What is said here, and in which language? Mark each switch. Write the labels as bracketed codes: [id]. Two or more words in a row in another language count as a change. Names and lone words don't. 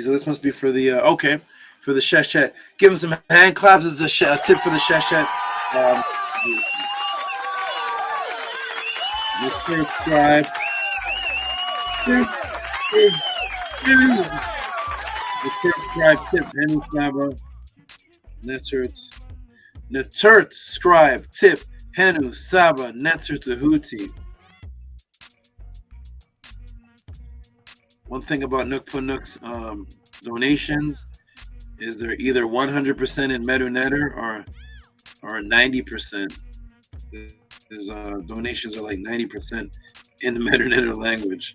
[en] So this must be for the okay, for the Sheshet. Give him some hand claps. It's a tip for the Sheshet. NETER, SCRIBE. NETER, SCRIBE, TIP, HENU, SABA, NETERT, SCRIBE, TIP, HENU, SABA, NETER, Tehuti. One thing about Nook's donations is they're either 100% in NETERU or 90%. His donations are like 90% in the NETERU language.